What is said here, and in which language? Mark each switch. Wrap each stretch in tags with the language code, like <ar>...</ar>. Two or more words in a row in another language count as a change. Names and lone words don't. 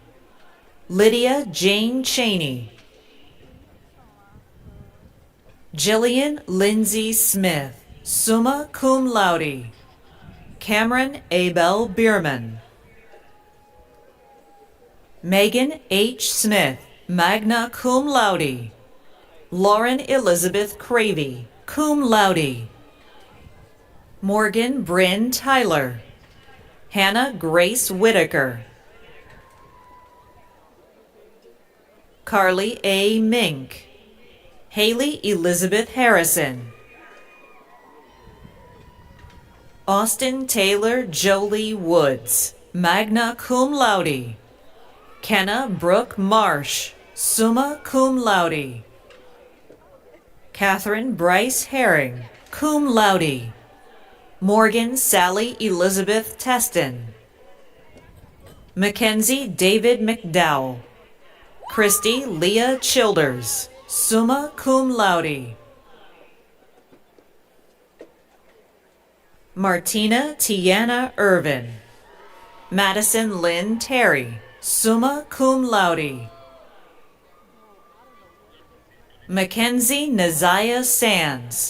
<en>Lydia Jane Cheney. Jillian Lindsay Smith,</en> <la>summa cum laude.</la> <en>Cameron Abel Bierman. Megan H.</en> <la>Smith, magna cum laude.</la> <en>Lauren Elizabeth Cravey,</en> <la>cum laude.</la> <en>Morgan Bryn Tyler. Hannah Grace Whitaker. Carly A. Mink. Haley Elizabeth Harrison. Austin Taylor Jolie Woods,</en> <la>magna cum laude.</la> <en>Kenna Brooke Marsh,</en> <la>summa cum laude.</la> <en>Catherine Bryce Herring,</en> <la>cum laude.</la> <en>Morgan Sally Elizabeth Teston. Mackenzie David McDowell. Christy Leah Childers,</en> <la>summa cum laude.</la> <en>Martina Tiana Irvin. Madison Lynn Terry,</en> <la>summa cum laude.</la> <en>Mackenzie Naziah Sands.</en>